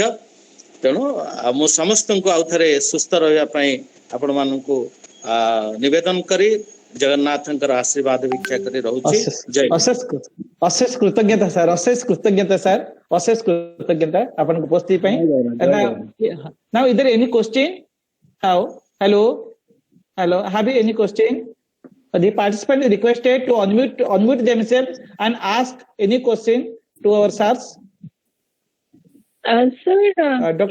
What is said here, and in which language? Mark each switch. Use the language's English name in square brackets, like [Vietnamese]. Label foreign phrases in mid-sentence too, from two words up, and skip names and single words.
[Odia] ତେଣୁ ମୁଁ ସମସ୍ତଙ୍କୁ ଆଉ ଥରେ ସୁସ୍ଥ ରହିବା ପାଇଁ ଆପଣମାନଙ୍କୁ ନିବେଦନ କରି ଜଗନ୍ନାଥଙ୍କର ଆଶୀର୍ବାଦ ଭିକ୍ଷା କରି ରହୁଛି। ଜୟ ଅଶେଷ କୃତଜ୍ଞତା ସାର୍, ଅଶେଷ କୃତଜ୍ଞତା ସାର୍, ଅଶେଷ କୃତଜ୍ଞତା ଆପଣଙ୍କ ଉପସ୍ଥିତି ପାଇଁ। [English] Now is there any question? Hello, have you any question? The participant is requested to unmute themselves and ask any question to our sirs. Sir, Doctor?